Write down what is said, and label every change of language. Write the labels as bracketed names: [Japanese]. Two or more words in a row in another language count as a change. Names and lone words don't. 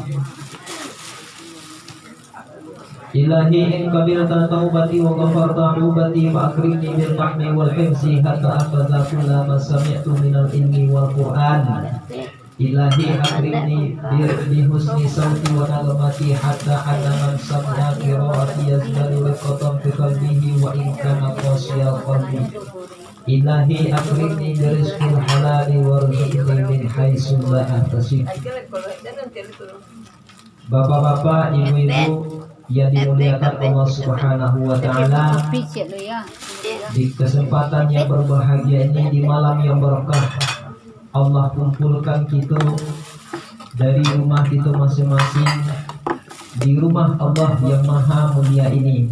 [Arabic] إلهي إن قبلت توبتي وغفرت حوبتي وأكرمني بالفهم والحفظ حتى أحفظ كل ما سمعت من العلم والقرآن. إلهي أكرمني بحسن صوتي ونغمتي حتى أن من سمع قراءتي يزداد رقة في قلبه وإن كان قاسي القلب. إلهي أكرمني برزق الحلال وارزقني من حيث لا أحتسب. [Indonesian] Bapak-bapak, ibu-ibu yang dimuliakan Allah [Arabic] سبحانه وتعالى, [Indonesian] di kesempatan yang berbahagia ini, di malam yang berkah, Allah kumpulkan kita dari rumah kita masing-masing di rumah Allah yang maha mulia ini.